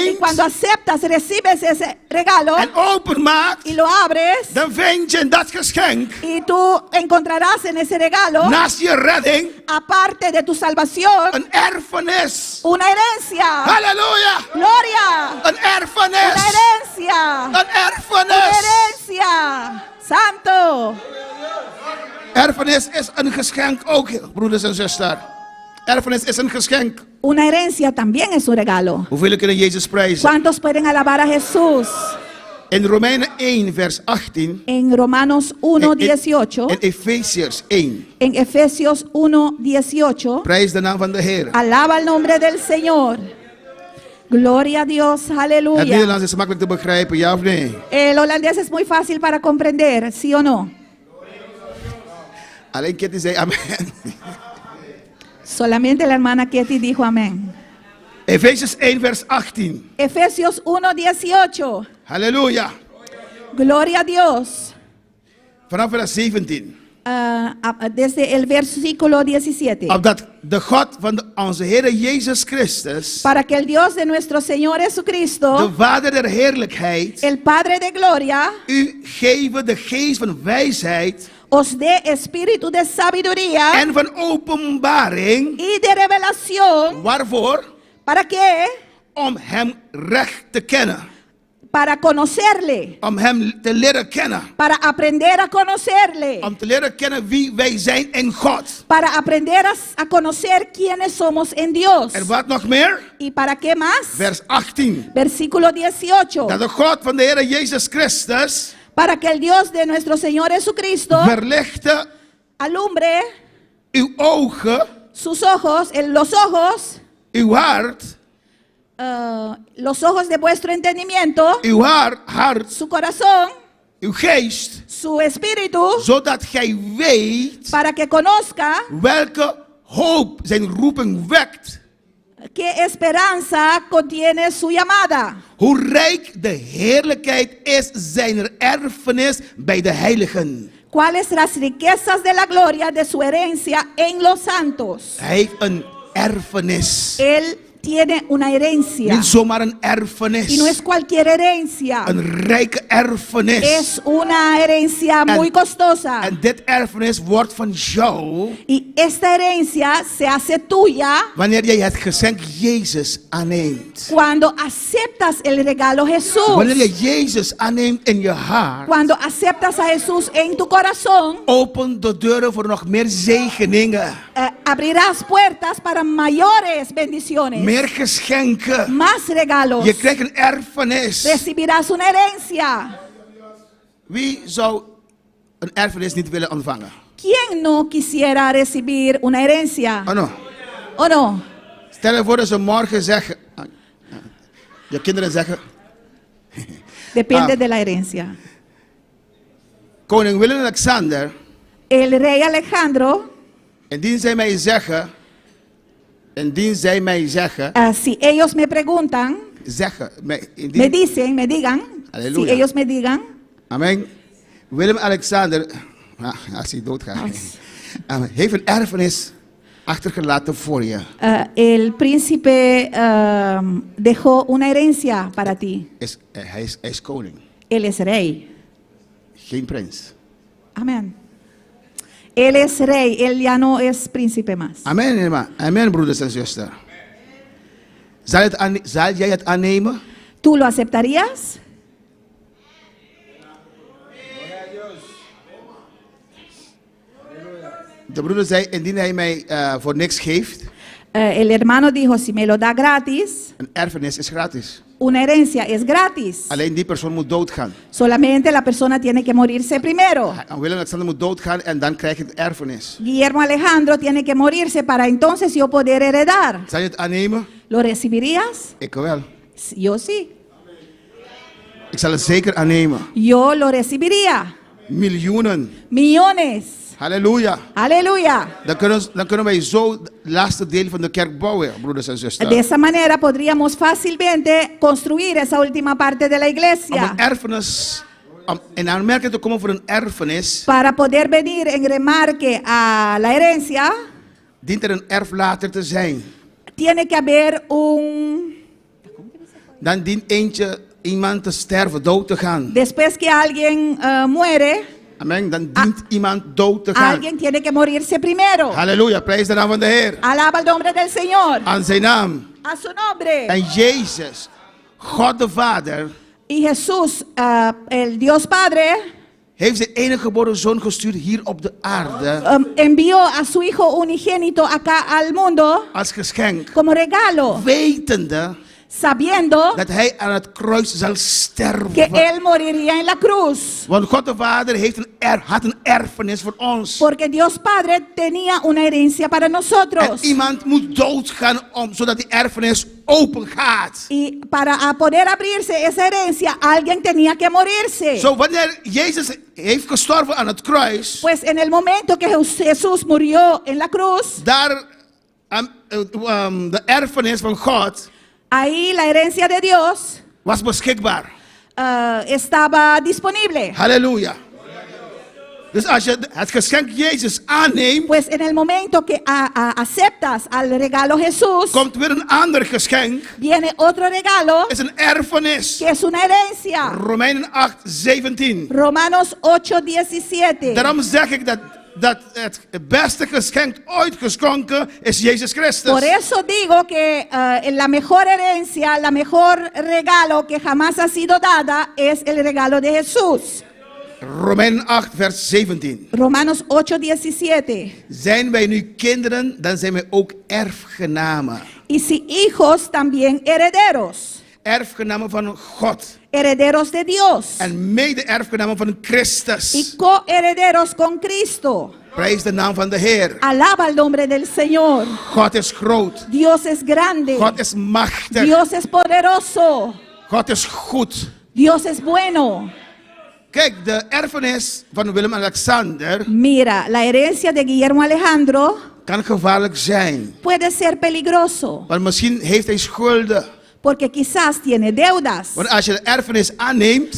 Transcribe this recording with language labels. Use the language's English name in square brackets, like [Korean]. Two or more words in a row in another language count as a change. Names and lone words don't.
[Spanish] Y cuando aceptas, recibes ese regalo. [Dutch] En openmaakt. [Spanish] Y lo abres. [Dutch] Dan vind je in dat geschenk. [Spanish] Y tú encontrarás en ese regalo. [Dutch] Naast je redding. [Spanish] Aparte de tu salvación. [Dutch] Een erfenis. [Spanish] Una herencia. [Dutch] Halleluja. [Spanish] Gloria. [Dutch] Een erfenis. [Spanish] Una herencia. [Dutch] Een erfenis. [Spanish] Una herencia. Santo. [Dutch] Erfenis is een geschenk ook, broeders en zusters. Erfenis is een geschenk. [Spanish] Una herencia también es un regalo. [Dutch] Hoeveel kunnen Jezus prijzen? [Spanish] ¿Cuántos pueden alabar a Jesús? [Dutch] In Romeinen 1 vers 18. [Spanish] En Romanos 1:18. [Dutch] En Efesiërs 1. [Spanish] En Efesios 1:18. [Dutch] Prijs de naam van de Heer. [Spanish] Alaba el nombre del Señor. Gloria a Dios, aleluya. [Dutch] Het Nederlands is makkelijk te begrijpen, ja of nee? [Spanish] El holandés es muy fácil para comprender, ¿sí o no? [Dutch] Alleen Kitty zei amen. [Spanish] Solamente la hermana Ketty dijo amén. [Dutch] Efesiërs 1 vers 18. [Spanish] Efesios 1:18. [Dutch] Halleluja. [Spanish] Gloria a Dios. [Dutch] Vanaf vers 17. [Spanish] desde el versículo 17. [Dutch] Opdat de God van onze Heer Jezus Christus, [Spanish] Para que el Dios de nuestro Señor de Jesucristo, [Dutch] Vader der heerlijkheid, [Spanish] el Padre de gloria, [Dutch] u geven de geest van wijsheid [Spanish] os dé espíritu de sabiduría [Dutch] en van openbaring. [Spanish] y de revelación. [Dutch] Waarvoor? [Spanish] ¿Para qué? [Dutch] Om hem recht te kennen. [Spanish] Para conocerle, [Dutch] Om hem te leren kennen. [Spanish] para aprender a conocerle, [Dutch] Om te leren kennen wie wij zijn in God. [Spanish] para aprender a conocer quiénes somos en Dios. [Dutch] En wat nog meer? [Spanish] ¿Y para qué más? [Dutch] Vers 18. [Spanish] Versículo 18. [Dutch] Dat de God van de Heer Jezus Christus [Spanish] Para que el Dios de nuestro Señor Jesucristo [Dutch] verlichte [Spanish] alumbre [Dutch] uw ogen, [Spanish] sus ojos, los ojos, [Dutch] uw hart, [Spanish] los ojos de vuestro entendimiento, [Dutch] uw hart, [Spanish] su corazón, [Dutch] uw geest, [Spanish] su espíritu, [Dutch] zodat gij weet [Spanish] para que conozca [Dutch] welke hoop zijn roeping wekt. [Spanish] qué esperanza contiene su llamada. [Dutch] Hoe rijk de heerlijkheid is zijn erfenis bij de heiligen. [Spanish] ¿Cuáles las riquezas de la gloria de su herencia en los santos? [Dutch] Hij heeft een erfenis. [Spanish] Él tiene una herencia. [Dutch] Niet zomaar een erfenis. [Spanish] Y no es cualquier herencia. [Dutch] Een rijke erfenis. [Spanish] Es una herencia muy costosa. [Dutch] En dit erfenis wordt van jou. [Spanish] Y esta herencia se hace tuya [Dutch] Wanneer jij het geschenk Jezus aanneemt. [Spanish] cuando aceptas el regalo Jesús. [Dutch] Wanneer je Jezus aanneemt in je hart. [Spanish] Cuando aceptas a Jesús en tu corazón. [Dutch] Open de deuren voor nog meer zegeningen. [Spanish] Abrirás puertas para mayores bendiciones. [Dutch] Meer geschenken. [Spanish] Más regalos. [Dutch] Je krijgt een erfenis. [Spanish] Recibirás una herencia. [Dutch] Wie zou een erfenis niet willen ontvangen? [Spanish] ¿Quién no quisiera recibir una herencia? Oh no. ¿O no? [Dutch] Stel je voor dat ze morgen zeggen. Je kinderen zeggen. [Spanish] Depende de la herencia. [Dutch] Koning Willem-Alexander. [Spanish] El rey Alejandro. [Dutch] Indien zij mij zeggen. [Spanish] Si ellos me preguntan. [Dutch] Zeggen. [Spanish] Me dicen, me digan. [Dutch] Halleluja. [Spanish] Si ellos me digan. [Dutch] Amen. Willem-Alexander. Als hij doodgaat. Heeft een erfenis achtergelaten voor je. [Spanish] El príncipe dejó una herencia para ti. [Dutch] Hij is koning. [Spanish] Él es rey. [Dutch] Geen prins. Amen. [Spanish] Él es rey, él ya no es príncipe más. [Dutch] Amen, amen, broeders en zusters. Zal jij het aannemen? [Spanish] ¿Tú lo aceptarías? [Dutch] De broeder zei, indien hij mij voor niks geeft. [Spanish] El hermano dijo, si me lo da gratis. [Dutch] Een erfenis is gratis. [Spanish] Una herencia es gratis. [Dutch] Alleen die persoon moet doodgaan. [Spanish] Solamente la persona tiene que morirse primero. [Dutch] Willem-Alexander moet doodgaan en dan krijg je het erfenis. [Spanish] Guillermo Alejandro tiene que morirse para entonces yo poder heredar. [Dutch] Zal je het aannemen? [Spanish] ¿Lo recibirías? [Dutch] Ik wel. [Spanish] Yo sí. [Dutch] Ik zal het zeker aannemen. [Spanish] Yo lo recibiría. [Dutch] Miljoenen. [Spanish] Millones. [Dutch] Halleluja. [Spanish] Aleluya. [Dutch] Dan kunnen wij zo het laatste deel van de kerk bouwen, broeders en zusters. [Spanish] De esa manera podríamos fácilmente construir esa última parte de la [Dutch] Om [Spanish] iglesia. [Dutch] een erfenis, om in aanmerking te komen voor een erfenis, [Spanish] Para poder venir en remarque a la herencia, [Dutch] dient er een erflater te zijn. [Spanish] tiene que haber un... [Dutch] Dan dient iemand te sterven, dood te gaan. [Spanish] Después que alguien muere, Amen. [Dutch] Dan dient iemand dood te gaan. [Spanish] alguien tiene que morirse primero. [Dutch] Halleluja, prijs de naam van de Heer. [Spanish] Alaba el nombre del Señor. [Dutch] Aan zijn naam. [Spanish] A su nombre. [Dutch] En Jezus, God de Vader, [Spanish] Y Jesús, el Dios Padre, [Dutch] heeft zijn enige geboren zoon gestuurd hier op de aarde. [Spanish] Envió a su Hijo unigénito acá al mundo [Dutch] Als geschenk. [Spanish] como regalo, [Dutch] Wetende [Spanish] sabiendo [Dutch] dat hij aan het kruis zal sterven. [Spanish] que Él moriría en la cruz. [Dutch] Want God de Vader had een erfenis voor ons. [Spanish] Porque Dios Padre tenía una herencia para nosotros. [Dutch] En iemand moet doodgaan zodat die erfenis open gaat. [Spanish] Y para poder abrirse esa herencia, alguien tenía que morirse. [Dutch] Zo wanneer Jezus heeft gestorven aan het kruis. [Spanish] Pues en el momento que Jesús murió en la cruz. [Dutch] Daar de erfenis van God. [Spanish] Ahí la herencia de Dios [Dutch] was beschikbaar. [Spanish] Estaba disponible. [Dutch] Halleluja. Dus als je het geschenk Jezus aanneemt, [Spanish] Pues en el momento que aceptas al regalo Jesús, [Dutch] komt weer een ander geschenk. [Spanish] viene otro regalo, [Dutch] Is een erfenis. [Spanish] que es una herencia. [Dutch] Romeinen 8:17. [Spanish] Romanos 8:17. [Dutch] Daarom zeg ik dat het beste geschenk ooit geschonken is Jezus Christus. [Spanish] Por eso digo que la mejor herencia, la mejor regalo que jamás ha sido dada es el regalo de Jesús. [Dutch] Romeinen 8 vers 17. [Spanish] Romanos 8:17. [Dutch] Zijn wij nu kinderen, dan zijn wij ook erfgenamen. [Spanish] Y si hijos, también herederos. [Dutch] Erfgenamen van God. [Spanish] Herederos de Dios. [Dutch] En mede-erfgenamen van Christus. [Spanish] Y coherederos con Cristo. [Dutch] Prijs de naam van de Heer. [Spanish] Alaba el nombre del Señor. [Dutch] God is groot. [Spanish] Dios es grande. [Dutch] God is machtig. [Spanish] Dios es poderoso. [Dutch] God is goed. [Spanish] Dios es bueno. [Dutch] Kijk, de erfenis van Willem-Alexander. [Spanish] Mira, la herencia de Guillermo Alejandro [Dutch] kan gevaarlijk zijn. [Spanish] puede ser peligroso. [Dutch] Want misschien heeft hij schulden. [Spanish] Porque quizás tiene deudas. [Dutch] Want als je de erfenis aanneemt,